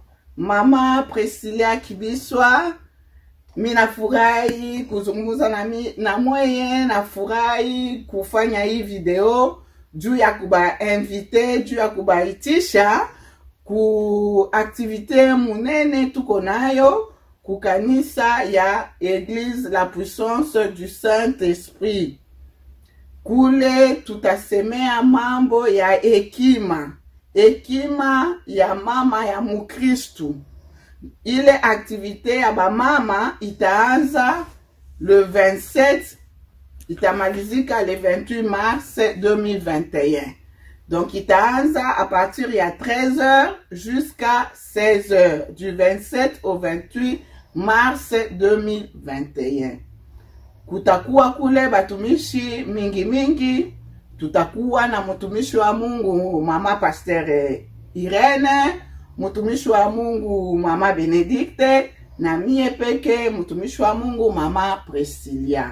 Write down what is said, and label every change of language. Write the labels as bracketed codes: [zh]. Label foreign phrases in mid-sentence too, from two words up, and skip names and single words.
[sw] Mama Priscilla Kibiswa, minafurahi kuzungumza na mweye, nafurahi kufanya hii video juu ya kuba invite, juu ya kubaitisha ku activite munene tuko nayo ku kanisa ya Église la Puissance du Saint-Esprit. Kule tutasemea mambo ya hekima. Hekima ya mama ya Mukristu. Ile activité ya ba mama itaanza le 27, itamalizika [fr] le 28 mars 2021. Donc itaanza à partir ya 13h jusqu'à 16h du 27 au 28 mars 2021. [sw] Kutakuwa kule batumishi mingi. Tutakuwa na mtumishi wa Mungu mama Pasteur Irene, mtumishi wa Mungu mama Benedicte, na mie peke mtumishi wa Mungu mama Priscilla.